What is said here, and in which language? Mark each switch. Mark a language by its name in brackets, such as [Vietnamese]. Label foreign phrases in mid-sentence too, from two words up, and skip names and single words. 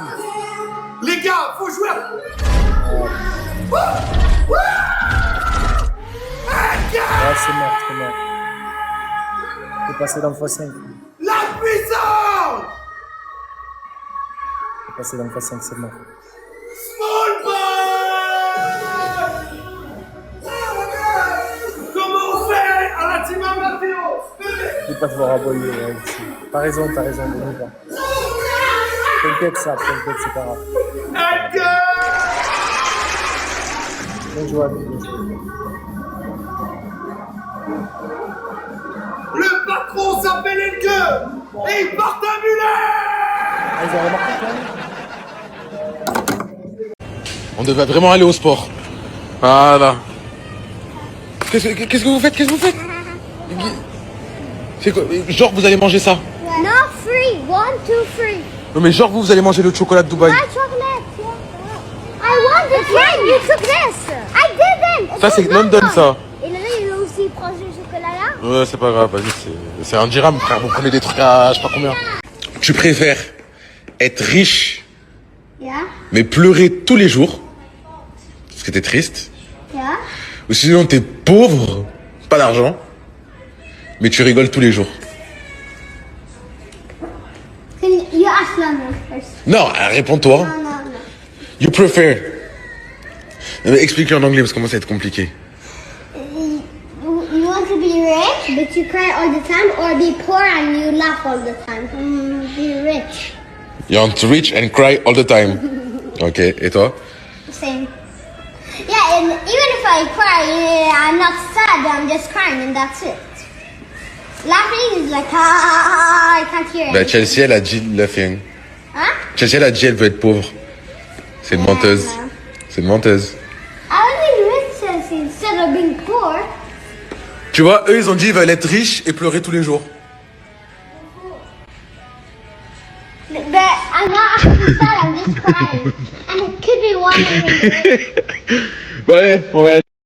[French] Les gars, faut jouer. C'est mort. T'es passé dans le x5. La puissance. T'es passé dans le x5, c'est mort. [English] Small ball. [French] Comment on fait à la team Mathéo? Je vais pas te voir aboyer. Ouais, t'as raison, ne pas. T'inquiète, c'est pas grave. Bien joué. Le patron s'appelle Elgue et il porte un mulet. Ils ont remarqué quand même. On devrait vraiment aller au sport. Voilà. Qu'est-ce que vous faites? C'est quoi? Genre vous allez manger ça? [English] No free. 3. 1, 2, 3. [French] Non mais genre vous allez manger le chocolat de Dubaï. [English] My chocolate. I want the train. You took this. I didn't. [French] Ça c'est London ça. Et là, il a aussi pris ce chocolat-là. Ouais c'est pas grave, vas-y c'est un dirham frère, vous prenez des trucs à je sais pas combien. Tu préfères être riche [English] Yeah. [French] mais pleurer tous les jours parce que t'es triste, [English] Yeah. [French] ou sinon t'es pauvre, pas d'argent, mais tu rigoles tous les jours. [English] Can you ask them first? [French] Non, réponds-toi. [English] No, no, no. You prefer. [French] Explique-le en anglais parce que moi ça va être compliqué. [English] You want to be rich, but you cry all the time, or be poor and you laugh all the time? Be rich. You want to rich and cry all the time. [French] Ok, et toi? [English] Same. Yeah, and even if I cry, I'm not sad, I'm just crying and that's it. Laughing is like, I can't hear [French] Bah [English] it. [French] Chelsea elle a dit laughing. Hein? Chelsea elle a dit elle veut être pauvre. C'est une menteuse. C'est une menteuse. [English] I will be rich instead of being poor. [French] Tu vois, eux ils ont dit ils veulent être riches et pleurer tous les jours. [English] But I'm not actually sad, I'm just crying. And it could be one of [French] Ouais, ouais.